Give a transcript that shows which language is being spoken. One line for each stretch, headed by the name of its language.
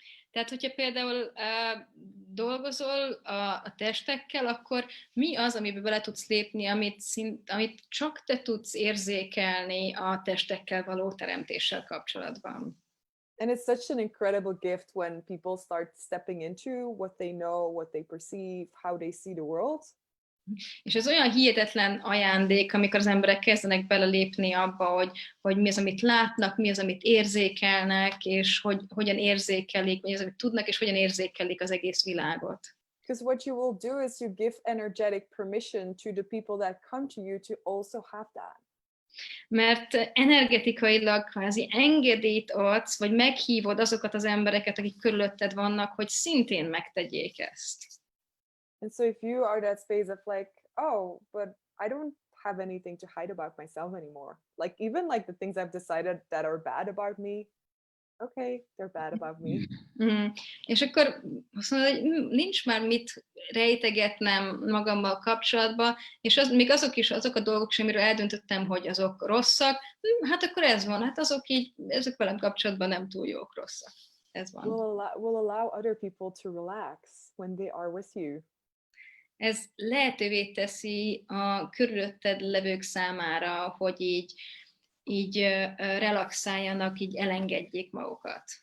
Hungarian: Tehát, hogyha például dolgozol a testekkel, akkor mi az, amiben bele tudsz lépni, amit csak te tudsz érzékelni a testekkel való teremtéssel kapcsolatban?
English: And it's such an incredible gift when people start stepping into what they know, what they perceive, how they see the world.
Hungarian: És ez olyan hihetetlen ajándék, amikor az emberek kezdenek belelépni abba, hogy mi az, amit látnak, mi az, amit érzékelnek, és hogyan érzékelik, mi az, amit tudnak, és hogyan érzékelik az egész világot.
English: Because what you will do is you give energetic permission to the people that come to you to also have that.
Hungarian: Mert energetikailag kvázi engedélyt adsz, vagy meghívod azokat az embereket, akik körülötted vannak, hogy szintén megtegyék ezt.
English: And so if you are that space of like, oh, but I don't have anything to hide about myself anymore. Like even like the things I've decided that are bad about me, okay, they're bad about me.
Hungarian: És akkor azt mondod, hogy nincs már mit rejtegetnem magammal kapcsolatban, és még azok a dolgok sem, amiről eldöntöttem, hogy azok rosszak, hát akkor ez van, hát ezek velem kapcsolatban nem túl jók, rosszak. Ez van.
English: Will allow other people to relax when they are with you.
Hungarian: Ez lehetővé teszi a körülötted levők számára, hogy így relaxáljanak, így elengedjék magukat.